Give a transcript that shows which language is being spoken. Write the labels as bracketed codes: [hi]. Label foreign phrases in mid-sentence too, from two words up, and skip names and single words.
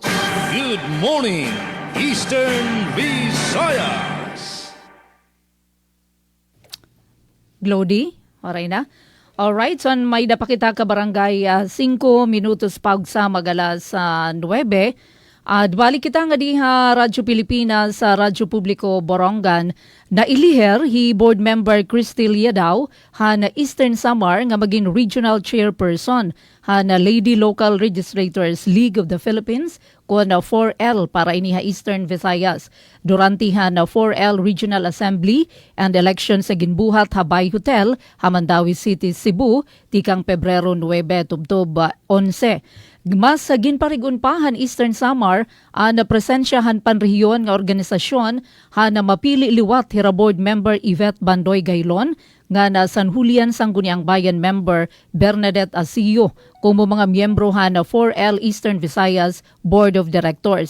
[en] Good morning, Eastern Visayas. [war] Glody, oray na. Alright, so may dapakita ka barangay 5 minutos pagsa magalas sa 9. At balik kita nga diha Radyo Pilipinas sa Radyo Publiko Borongan na iliher hi [en] board member [war] Cristel Yadaw na Eastern Samar nga maging [en] regional chairperson [war] na Lady Local Registrators League of the Philippines ko na 4L para iniha Eastern Visayas. Durante na 4L [en] Regional Assembly and election [war] sa ginbuhat Habay Hotel, Hamandawi City, Cebu, tikang Pebrero 9 tubtob 11. Mas ginparigunpahan Eastern Samar na presensyahan panrehiyon nga organisasyon na mapili liwat hira [en] board member [war] Yvette Bandoy Gaylon nga na San Julian Sangguniang Bayan member Bernadette Asio kumo mga miyembro na 4L Eastern Visayas Board of Directors.